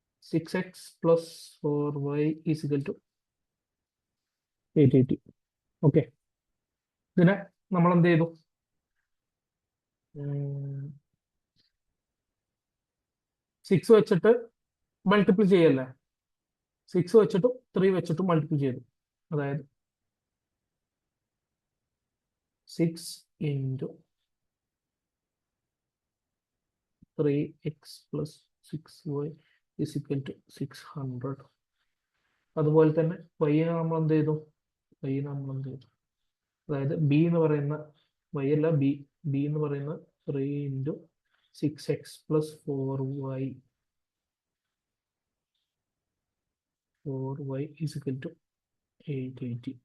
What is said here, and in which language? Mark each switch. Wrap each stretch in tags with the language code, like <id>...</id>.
<en>6x plus 4y is equal to 880.</en> <ml>Okay, ഇതിനെ നമ്മൾ എന്ത് ചെയ്തു, 6 വെച്ചിട്ട് മൾട്ടിപ്പിൾ ചെയ്യല്ലേ, 6 വെച്ചിട്ടും 3 വെച്ചിട്ടും മൾട്ടിപ്പിൾ ചെയ്തു. അതായത്</ml> <en>6 into 3x plus 6y is equal to 600.</en> <ml>അതുപോലെ തന്നെ y നമ്മൾ എന്ത് ചെയ്തു, അതായത് b എന്ന് പറയുന്ന y അല്ല b എന്ന് പറയുന്ന</ml> <en>3 into 6x plus 4y is equal to 880.</en>